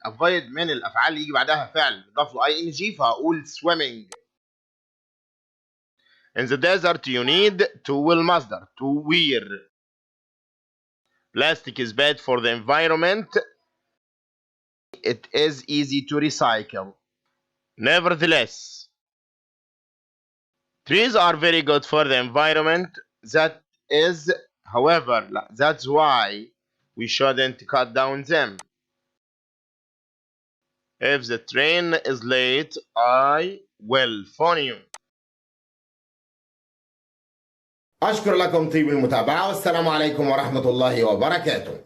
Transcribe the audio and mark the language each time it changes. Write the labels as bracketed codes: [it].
[ar] Avoid من الأفعال اللي يجي بعدها فعل يضاف له ing فهقول swimming. [en] In the desert you need to [ar] المصدر [en] to wear. Plastic is bad for the environment. It is easy to recycle. Nevertheless, trees are very good for the environment. That is, however, that's why we shouldn't cut down them. If the train is late, I will phone you. [ar] أشكر لكم طيب المتابعة والسلام عليكم ورحمة الله وبركاته.